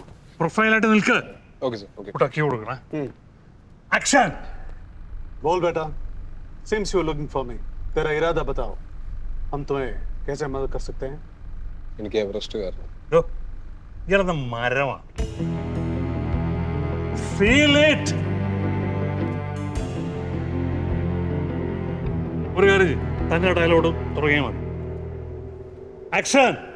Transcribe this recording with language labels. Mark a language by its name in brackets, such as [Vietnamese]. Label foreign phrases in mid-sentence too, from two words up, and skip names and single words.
[Malayalam] പ്രൊഫൈലായിട്ട് നിൽക്ക്. ഓക്കെ സാർ. ഓക്കെ. ഉടക്കി കൊടുക്കണേ. ആക്ഷൻ. [Hindi] बोल बेटा. [English] Seems you were looking for me. [Hindi] तेरा इरादा बताओ. हम तुम्हें कैसे मदद कर सकते हैं? [Malayalam] എനിക്ക് എവറസ്റ്റ് കയറണം. ഇയാളെന്ന മരമാണ്. [English] feel it. [Malayalam] ഒരു കാര്യം തന്നെ ഡയലോഗ് തുടങ്ങിയാൽ മതി. ആക്ഷൻ.